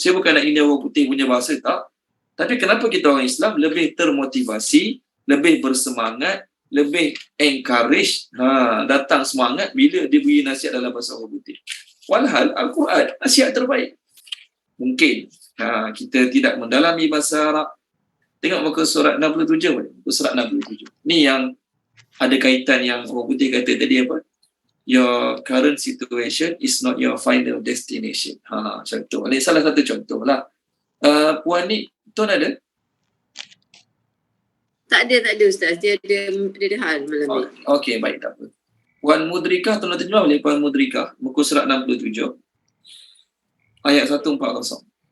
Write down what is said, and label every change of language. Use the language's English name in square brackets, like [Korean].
[Malay] Saya bukan nak hina orang putih punya bahasa, tak. Tapi kenapa kita orang Islam lebih termotivasi, lebih bersemangat, lebih encourage, datang semangat bila diberi nasihat dalam bahasa orang putih. Walhal Al-Quran nasihat terbaik. Mungkin kita tidak mendalami bahasa Arab. Tengok muka surat 67 boleh. Muka surat 67. Ni yang ada kaitan yang orang putih kata tadi apa? [English] Your current situation is not your final destination. [Malay] Contoh. Ini salah satu contoh lah. Puan ni, Tuan ada? Tak ada Ustaz. Dia ada hal malam ni. Okey, baik, tak apa. Puan Mudrikah, tolong terjemah boleh Puan Mudrikah, muka surat 67. Ayat 140.